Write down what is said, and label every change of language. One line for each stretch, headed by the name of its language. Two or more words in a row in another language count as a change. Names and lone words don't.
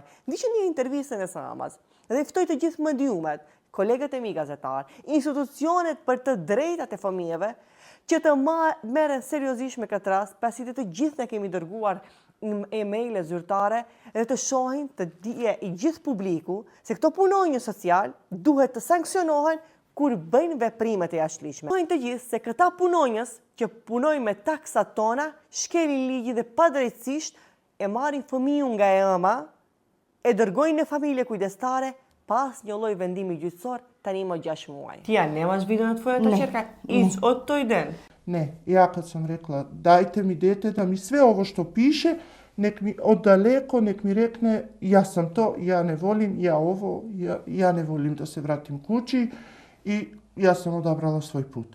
Albanian: Ndiqni një intervistën e së amës dhe ftoj të gjithë mëdhjumet, kolegët e mi gazetar, institucionet për të drejtat e fëmijëve që të merren seriozisht me këtë rast, pasi të gjithë ne kemi dërguar e-maile zyrtare dhe të shohin të dije i gjithë publiku se këto punonjës social duhet të sanksionohen kur bëjnë veprimet e jashtëligjshme. Shohin të gjithë se këta punonjës që punojnë me taksat tona shkelin ligji dhe padrejtësisht e marrin fëmijën nga e ëma, e dërgojnë në familje kujdestare pas një lloj vendimi gjyqësor tani më 6 muaj.
Macedonian: Ti ja nemaš video na tvoja ćerka iz od toj den?
Serbian: Ne, ja kad sam rekla dajte mi dete da mi sve ovo što piše, nek mi od daleko, nek mi rekne ja sam to, ja ne volim, ja ne volim da se vratim kući i ja sam odabrala svoj put.